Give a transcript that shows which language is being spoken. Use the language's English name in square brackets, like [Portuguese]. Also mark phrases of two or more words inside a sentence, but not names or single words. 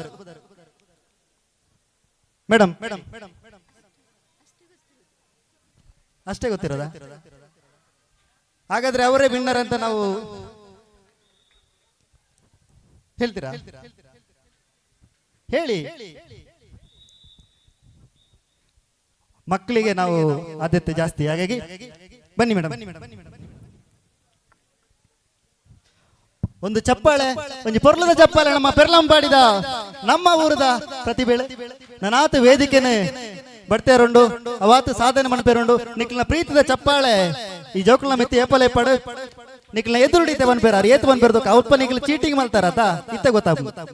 [Kannada] ಮೇಡಮ್ ಅಷ್ಟೇ ಗೊತ್ತಿರೋದಾ ಹಾಗಾದ್ರೆ ಅವರೇ ವಿನ್ನರ್ ಅಂತ ನಾವು ಹೇಳ್ತೀರಾ ಹೇಳಿ ಮಕ್ಕಳಿಗೆ ನಾವು ಆದ್ಯತೆ ಜಾಸ್ತಿ ಹಾಗಾಗಿ ಬನ್ನಿ ಮೇಡಮ್ [Tulu] ಒಂದು ಚಪ್ಪಾಳೆ ಒಂದು ಪೊರ್ಲದ ಚಪ್ಪಾಳೆ ನಮ್ಮ ಪೆರ್ಲಂಪಾಡಿದ ನಮ್ಮ ಊರದ ಪ್ರತಿಭೆ ನನಾತು ವೇದಿಕೆನೆ ಬಡ್ತೇರುಂಡು ಅವಾತು ಸಾಧನೆ ಮನಪೇರುಂಡು ನಿಕ್ಲಿನ ಪ್ರೀತಿದ ಚಪ್ಪಾಳೆ ಈ ಜೋಕುಲ ಮೆತ್ತಿ ಏಪಲೆ ಪಡು ನಿಕ್ಲಿನ ಎದುರುಡಿತೆ ಬನ್ಪೇರಾರು ಏತು ಬನ್ಪೇರ್ದು ಅವಪ್ಪ ನಿಕ್ಲ [Kannada] ಚೀಟಿಂಗ್ ಮಾಡ್ತಾರತ ಇತ್ತ ಗೊತ್ತಾಗ